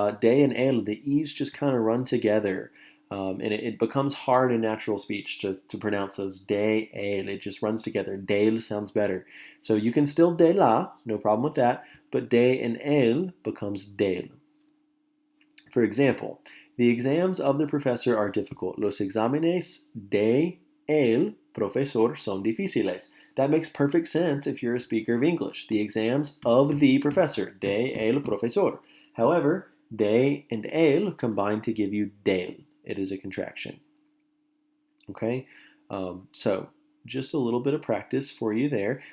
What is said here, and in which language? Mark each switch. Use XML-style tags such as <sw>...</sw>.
<en>De and el, the E's just kind of run together. And it becomes hard in natural speech to pronounce those. De, el, it just runs together. Del sounds better. So you can still de la, no problem with that, but de and el becomes del. For example, the exams of the professor are difficult.</en> <es>Los exámenes de el profesor son difíciles.</es> <en>That makes perfect sense if you're a speaker of English. The exams of the professor,</en> <es>de el profesor.</es> <en>However, de and el combine to give you del. It is a contraction. Okay, so just a little bit of practice for you there.</en>